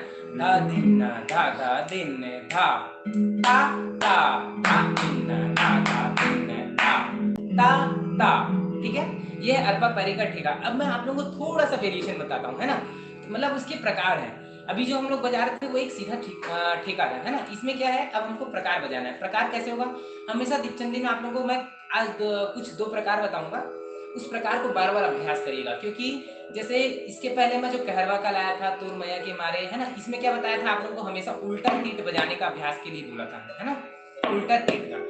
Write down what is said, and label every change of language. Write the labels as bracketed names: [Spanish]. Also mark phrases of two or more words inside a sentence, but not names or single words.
[Hindi] धा दिन धा धा दिन धा ता ता धा दिन धा धा दिन धा ता ता, ठीक है? ये अरबा परी का ठेका। अब मैं आप लोगों को थोड़ा सा वेरिएशन बताता हूँ, है ना? मतलब उसके प्रकार हैं। अभी जो हम लोग बजा रहे थे वो एक सीधा ठेका था, है ना? इसमें क्या है, अब हमको प्रकार बजाना है। प्रकार कैसे होगा? हमेशा दीपचंदी में आप लोगों को मैं आज कुछ 2 प्रकार बताऊंगा, उस प्रकार को बार बार अभ्यास करिएगा, क्योंकि जैसे इसके पहले मैं जो कहरवा का लाया था तुर मैया के मारे, है ना, इसमें क्या बताया था आप लोगों को, हमेशा उल्टा तीट बजाने का अभ्यास के लिए बोला था, है ना, उल्टा तीट का।